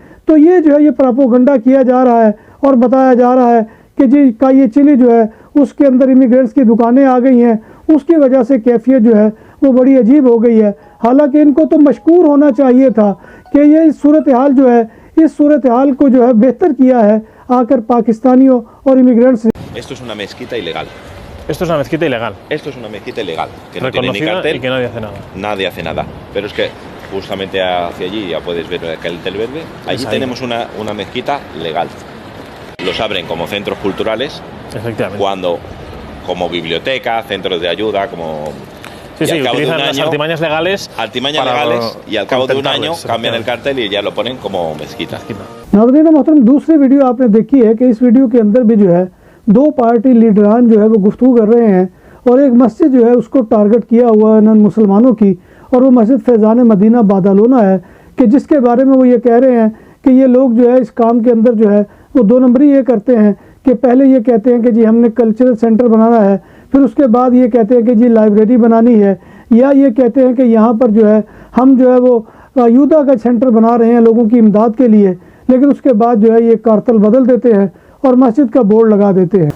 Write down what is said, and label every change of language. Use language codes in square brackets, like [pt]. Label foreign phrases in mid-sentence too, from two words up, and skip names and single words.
[ur] تو یہ جو ہے یہ پراپوگنڈا کیا جا رہا ہے اور بتایا جا رہا ہے کہ جی کا یہ چلی جو ہے اس کے اندر امیگرینٹس کی دکانیں آ گئی ہیں، اس کی وجہ سے کیفیت جو ہے وہ بڑی عجیب ہو گئی ہے. حالانکہ ان کو تو مشکور ہونا چاہیے تھا کہ یہ صورتحال جو ہے اس صورتحال کو جو ہے بہتر کیا ہے آ کر پاکستانیوں اور امیگرینٹس نے. [es] Esto es una mezquita ilegal. Esto es una mezquita ilegal, Esto es una mezquita ilegal, que no tiene ni reconocida cartel, y que nadie hace nada. nadie hace nada. Pero es que justamente hacia allí, ya puedes ver el cartel verde, allí ahí. tenemos una mezquita legal. Los abren como centros culturales, Efectivamente. cuando como biblioteca, centros de ayuda, como... Sí, y sí, al cabo de utilizan un las año, artimañas legales. artimañas para legales, y al cabo de un año contentarles, cambian el efectivamente. cartel y ya lo ponen como mezquita. [ur] ناظرین محترم، دوسری ویڈیو آپ نے دیکھی ہے کہ اس ویڈیو کے اندر بھی جو ہے دو پارٹی لیڈران جو ہے وہ گفتگو کر رہے ہیں، اور ایک مسجد جو ہے اس کو ٹارگٹ کیا ہوا ہے ان مسلمانوں کی، اور وہ مسجد فیضان مدینہ بادالونہ ہے، کہ جس کے بارے میں وہ یہ کہہ رہے ہیں کہ یہ لوگ جو ہے اس کام کے اندر جو ہے وہ دو نمبری یہ کرتے ہیں کہ پہلے یہ کہتے ہیں کہ جی ہم نے [en] cultural center [ur] بنانا ہے، پھر اس کے بعد یہ کہتے ہیں کہ جی لائبریری بنانی ہے، یا یہ کہتے ہیں کہ یہاں پر جو ہے ہم جو ہے وہ یودا کا سینٹر بنا رہے ہیں لوگوں کی امداد کے لیے، لیکن اس کے بعد جو ہے یہ کارتل بدل دیتے ہیں اور مسجد کا بورڈ لگا دیتے ہیں.